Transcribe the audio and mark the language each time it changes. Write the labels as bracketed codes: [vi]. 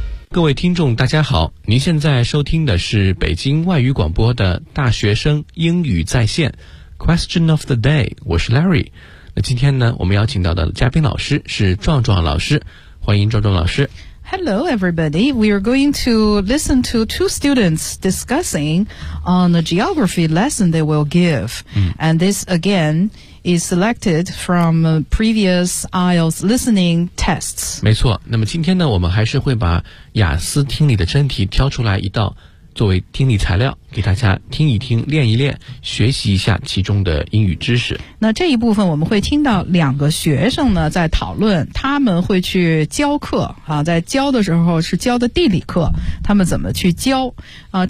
[zh] 各位听众大家好，您现在收听的是北京外语广播的大学生英语在线 [en] Question of the day， [zh] 我是 Larry。那今天呢，我们邀请到的嘉宾老师是壮壮老师，欢迎壮壮老师。 [en] Hello everybody, we are going to listen to two students discussing on the geography lesson they will give、and this againis selected from previous IELTS listening tests. [zh] 没错，那么今天呢，我们还是会把雅思听力的真题挑出来一道作为听力材料，给大家听一听，练一练，学习一下其中的英语知识。那这一部分我们会听到两个学生呢在讨论，他们会去教课啊，在教的时候是教的地理课，他们怎么去教啊？